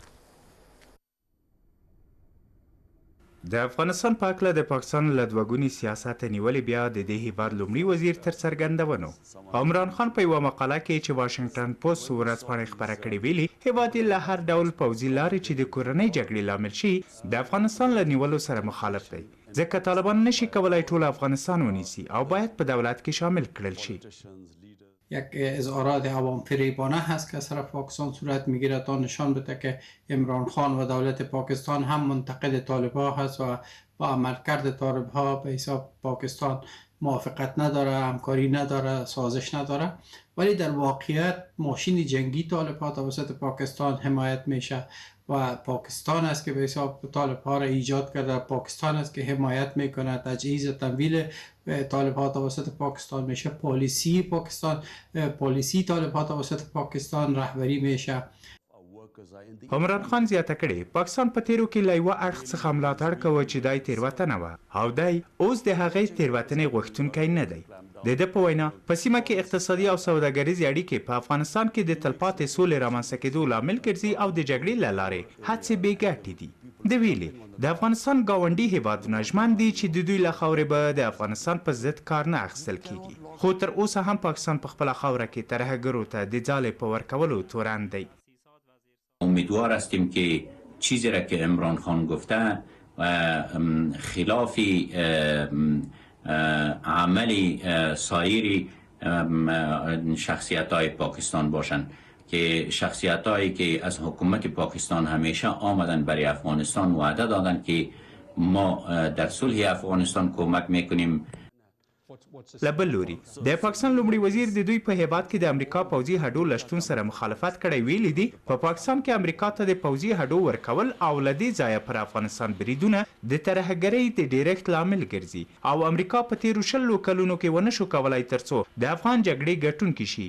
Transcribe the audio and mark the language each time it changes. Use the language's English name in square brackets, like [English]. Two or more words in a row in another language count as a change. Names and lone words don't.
[Pashto] د افغانستان په هکله د پاکستان له دوه سیاست نیولې بیا د دې هیواد لومړي وزیر تر څرګندونو عمران خان په یوه مقاله کې چې واشنګټن پوسټ ورځپاڼې خپره کړې ویلي هیواد یې له هر ډول پوځي لارې چې د کورنۍ جګړې لامل شي د افغانستان له نیولو سره مخالف دی، ځکه طالبان نشي کولی ټول افغانستان ونیسي او باید په دولت کې شامل کړل شي. [Persian] یک اظهارات عوام فریبانه هست که از طرف پاکستان صورت میگیره تا نشان بده که عمران خان و دولت پاکستان هم منتقد طالبان هست و با عملکرد طالبان به حساب پاکستان موافقت نداره، همکاری نداره، سازش نداره، ولی در واقعیت ماشین جنگی طالبان توسط پاکستان حمایت میشه و پاکستان است که به حساب طالبان را ایجاد کرده، پاکستان است که حمایت میکنه، تجهیز تمویل طالبان توسط پاکستان میشه، پالیسی طالبان توسط پاکستان رهبری میشه. [Pashto] عمران خان زیاته کړې پاکستان په تیرو کې له یوه اړخ څخه ملاتړ کوه چې دای تېروتنه وه او دی اوس د هغې تېروتنې غوښتونکی نه دی. د ده په وینا په سیمه کې اقتصادي او سوداګریزې اړیکې په افغانستان کې د تلپاتې سولې رامنځته کېدو لامل ګرځي او د جګړې له لارې هڅې بې ګټې دي. د ویلي د افغانستان ګاونډي هیوادونه ژمن دي چې د دوی له خاورې به د افغانستان په ضد کار نه اخیستل کیږي، خو تر اوسه هم پاکستان په خپله خاوره کې ترهګرو ته د ځالې په ورکولو تورن دی. [Persian] امیدوار هستیم که چیزی را که عمران خان گفته خلاف عمل سایر شخصیت های پاکستان باشند که شخصیت هایی که از حکومت پاکستان همیشه آمدن برای افغانستان وعده دادن که ما در صلح افغانستان کمک میکنیم. [Pashto] له بل لوري د پاکستان لومړي وزیر د دوی په هیواد کې د امریکا پوځي هډو له شتون سره مخالفت کړی ویلي دي په پاکستان کې امریکا ته د پوځي هډو ورکول او له دې ځایه پر افغانستان بریدونه د ترهګرۍ د ډیرښت لامل ګرځي او امریکا په تیرو 20 کلونو کې ونه شو کولی ترڅو د افغان جګړې ګټونکي شي.